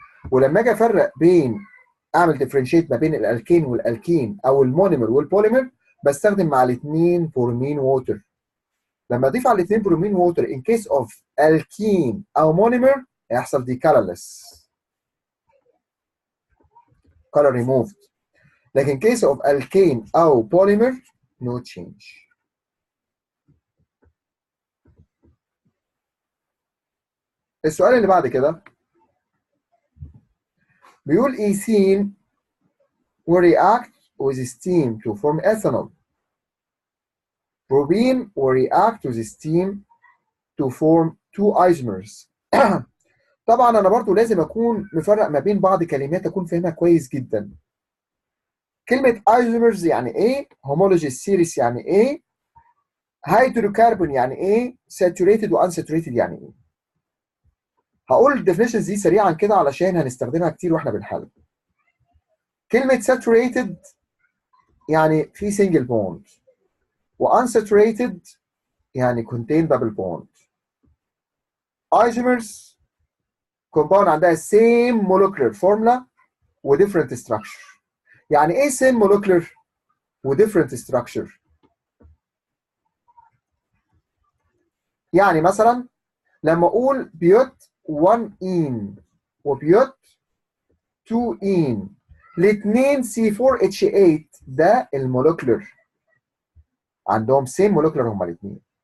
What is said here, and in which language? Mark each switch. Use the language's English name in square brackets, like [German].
[Arabic] ولما اجي افرق بين اعمل ديفرنشيت ما بين الالكين والالكين او المونيمر والبوليمر بستخدم مع الاثنين برومين ووتر. لما اضيف على الاثنين برومين ووتر ان كيس اوف الكين او مونيمر هيحصل دي كالرلس [English] color removed. [Arabic] لكن [English] case of alkane أو polymer no change. [Arabic] السؤال اللي بعد كده بيقول [English] ethene will react with steam to form ethanol. Propene will react with steam to form two isomers. [Arabic] طبعا أنا برضو لازم أكون مفرق ما بين بعض كلمات أكون فاهمها كويس جدا. كلمة isomers يعني إيه؟ homologous series يعني إيه؟ hydrocarbon يعني إيه؟ saturated و unsaturated يعني إيه؟ هقول الديفينيشنز دي سريعا كده علشان هنستخدمها كتير واحنا بنحل. [English] كلمة saturated يعني في single bond، و unsaturated يعني contain double bond. Isomers compound عندها same molecular formula و different structure. [Arabic] يعني ايه [English] same molecular [Arabic] و [English] different structure؟ [Arabic] يعني مثلا لما اقول بيوت 1 in وبيوت 2 in الاثنين C4H8 ده المولكيولر عندهم سيم مولكيولر هما الاثنين.